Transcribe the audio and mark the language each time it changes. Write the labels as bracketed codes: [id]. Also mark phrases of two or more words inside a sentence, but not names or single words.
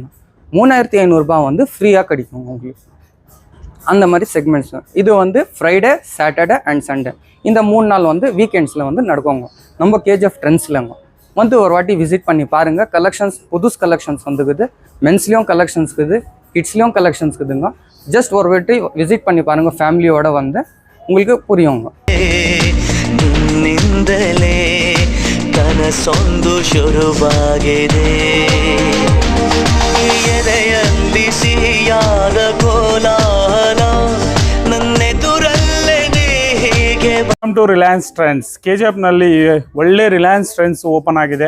[ta] 3,500 ரூபாய் வந்து ஃப்ரீயாக கிடைக்கும் உங்களுக்கு. அந்த மாதிரி செக்மெண்ட்ஸ் இது வந்து [en] Friday Saturday and Sunday [ta] இந்த 3 நாள் வந்து வீக்கெண்ட்ஸில் வந்து நடக்குங்க. நம்ம KGF ட்ரெண்ட்ஸ்லங்க வந்து ஒரு வாட்டி விசிட் பண்ணி பாருங்கள். கலெக்ஷன்ஸ் புதுசு கலெக்ஷன்ஸ் வந்துக்குது. மென்ஸ்லேயும் கலெக்ஷன்ஸ் இருக்குது, கிட்ஸ்லேயும் கலெக்ஷன்ஸ் இருக்குதுங்க. ஜஸ்ட் ஒரு வாட்டி விசிட் பண்ணி பாருங்கள். ஃபேமிலியோடு வந்து உங்களுக்கு புரியுங்க. [kn] ನಿನ್ನಿಂದಲೇ ಕನಸೊಂದು ಶುರುವಾಗಿದೆ, ಎದೆಯಲ್ಲಿ ಸಿಹಿಯಾದ ಕೋಲಾಹಲ ನನ್ನೆದುರಲ್ಲೇ ಹೀಗೆ. [en] Welcome to [kn] ರಿಲಯನ್ಸ್ ಟ್ರೆಂಡ್ಸ್. KGFನಲ್ಲಿ ಒಳ್ಳೆ ರಿಲಯನ್ಸ್ ಟ್ರೆಂಡ್ಸ್ ಓಪನ್ ಆಗಿದೆ.